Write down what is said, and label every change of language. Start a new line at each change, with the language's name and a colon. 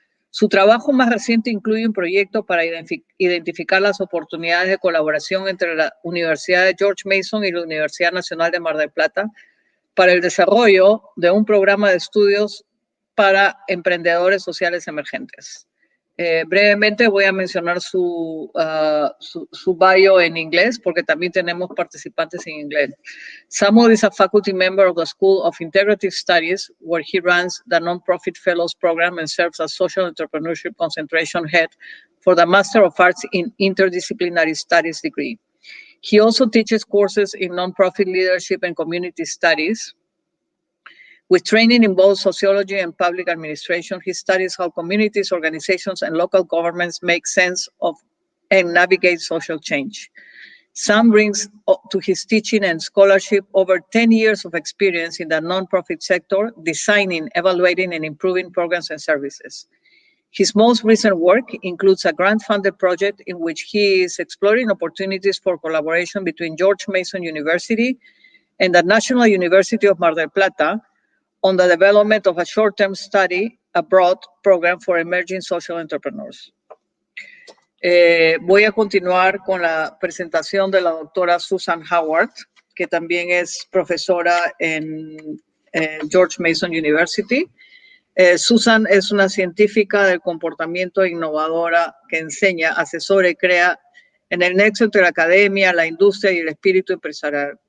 Spanish: Su trabajo más reciente incluye un proyecto para identificar las oportunidades de colaboración entre la Universidad de George Mason y la Universidad Nacional de Mar del Plata para el desarrollo de un programa de estudios para emprendedores sociales emergentes. Brevemente voy a mencionar su bio en inglés porque también tenemos participantes en inglés.
English: Samuel is a faculty member of the School of Integrative Studies, where he runs the Nonprofit Fellows Program and serves as Social Entrepreneurship Concentration Head for the Master of Arts in Interdisciplinary Studies degree. He also teaches courses in nonprofit leadership and community studies. With training in both sociology and public administration, he studies how communities, organizations, and local governments make sense of and navigate social change. Sam brings to his teaching and scholarship over 10 years of experience in the nonprofit sector, designing, evaluating, and improving programs and services. His most recent work includes a grant-funded project in which he is exploring opportunities for collaboration between George Mason University and the National University of Mar del Plata on the development of a short-term study abroad program for emerging social entrepreneurs.
Spanish: Voy a continuar con la presentación de la doctora Susan Howard, que también es profesora en George Mason University. Susan es una científica del comportamiento innovadora que enseña, asesora y crea en el nexo entre la academia, la industria y el espíritu empresarial.